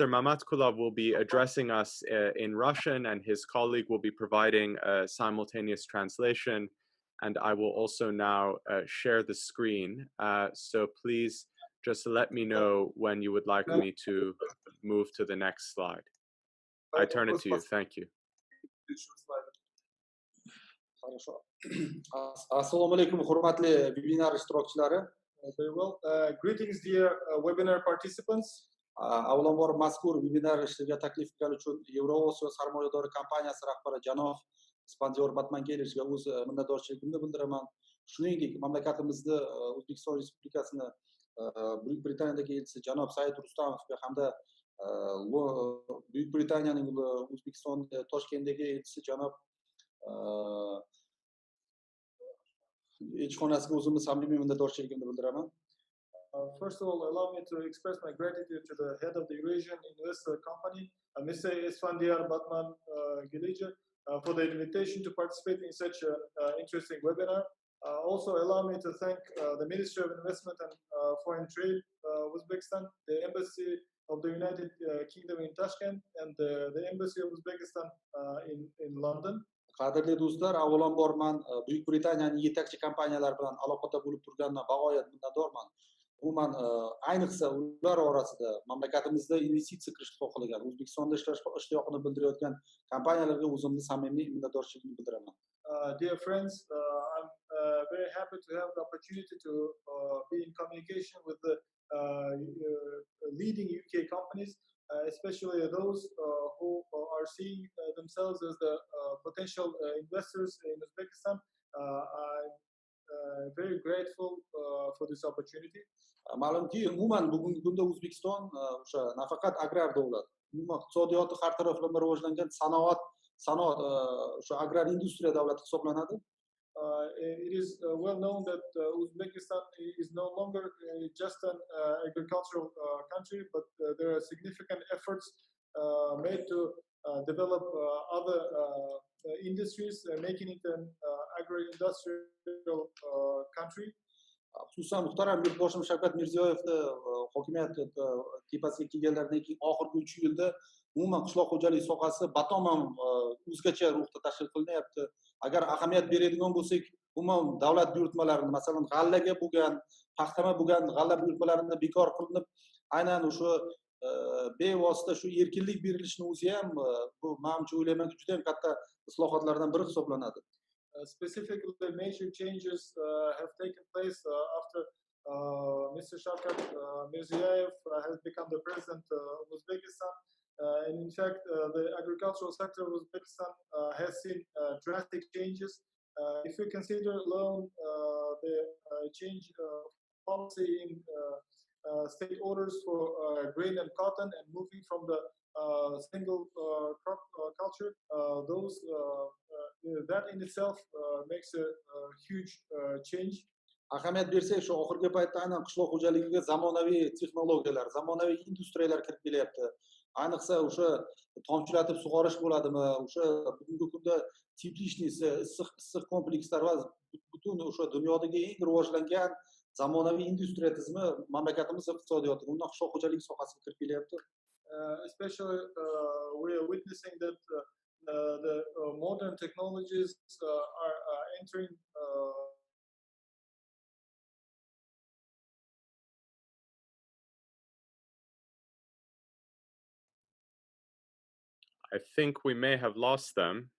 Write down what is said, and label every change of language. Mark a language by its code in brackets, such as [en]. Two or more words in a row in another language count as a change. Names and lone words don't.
[en] Mamatkulov will be addressing us in Russian, and his colleague will be providing a simultaneous translation. And I will also now share the screen. So please just let me know when you would like me to move to the next slide. I turn it to you. Thank you. [uz] Assalomu alaykum, hurmatli webinar ishtirokchilari. [en] Very well. Greetings, dear webinar participants. [uz] Avvalambor mazkur webinar ishtirokga taklif qilgani uchun Eurasian sarmoyadori kompaniyasi rahbari janob Spandior Batmangevichga o'z minnatdorchiligimni bildiraman. Shuningdek, mamlakatimizda O'zbekiston Respublikasini Buyuk Britaniyadagi elchisi janob Said Rustamovga hamda Buyuk Britaniyaning O'zbekiston Toshkentdagi elchisi janob elchixonasiga o'zimni samimiy minnatdorchiligimni bildiraman. [en] First of all, allow me to express my gratitude to the head of the Eurasian Investor company, Mr. Spandiar Batman Gelija, for the invitation to participate in such an interesting webinar. Also, allow me to thank the Ministry of Investment and Foreign Trade, Uzbekistan, the Embassy of the United Kingdom in Tashkent, and the Embassy of Uzbekistan in London. [uz] Qadrli do'stlar, avvalambor men Buyuk Britaniyaning yetakchi kompaniyalar bilan aloqada bo'lib turganidan bag'oyat minnatdorman. Umuman ayniqsa ular orasida mamlakatimizda investitsiya qilishni xohlagan, O'zbekistonda ishlash ishtiyoqini bildirayotgan kompaniyalarga o'zimni samimiy minnatdorchiligimni bildiraman. [en] Dear friends, I'm very happy to have the opportunity to be in communication with the leading UK companies, especially those who are seeing themselves as the potential investors in Uzbekistan. I'm very grateful for this opportunity. [uz] Ma'lumki, umuman bugungi kunda O'zbekiston o'sha nafaqat agrar davlat, umuman iqtisodiyoti har taraflama rivojlangan sanoat o'sha agrar industriya davlati hisoblanadi. [en] It is well known that Uzbekistan is no longer just an agricultural country, but there are significant efforts made to develop other industries, making it an agro-industrial country. [uz] Xususan muhtaram yurtboshim Shavkat Mirziyoyevni hokimiyat tepasiga kelganlaridan keyin oxirgi 3 yilda umuman qishloq xo'jaligi sohasi batamom o'zgacha ruhda tashkil qilinyapti. Agar ahamiyat beradigan bo'lsak, umuman davlat buyurtmalarini, masalan, g'allaga bo'lgan, paxtama bo'lgan g'alla buyurtmalarini bekor qilinib, aynan o'sha bevosita shu erkinlik berilishini o'zi ham bu menimcha o'ylaymanki juda ham katta islohotlardan biri hisoblanadi. [en] Specifically, major changes have taken place after Mr. Shavkat Mirziyoyev has become the president of Uzbekistan. And in fact, the agricultural sector of Uzbekistan has seen drastic changes. If we consider alone the change of policy in state orders for grain and cotton and moving from the single crop culture, that in itself makes a huge change. [uz] Ahamiyat bersak, shu oxirgi paytda aynan qishloq xo'jaligiga zamonaviy texnologiyalar, zamonaviy industriyalar kirib kelyapti. Ayniqsa o'sha tomchilatib sug'orish bo'ladimi, o'sha bugungi kunda teplishniy issiq komplekslar va butun o'sha dunyodagi eng rivojlangan zamonaviy industriya tizimi mamlakatimiz iqtisodiyotiga, undan qishloq xo'jaligi sohasiga kirib kelyapti. [en] Especially we are witnessing that the modern technologies are entering I think we may have lost them.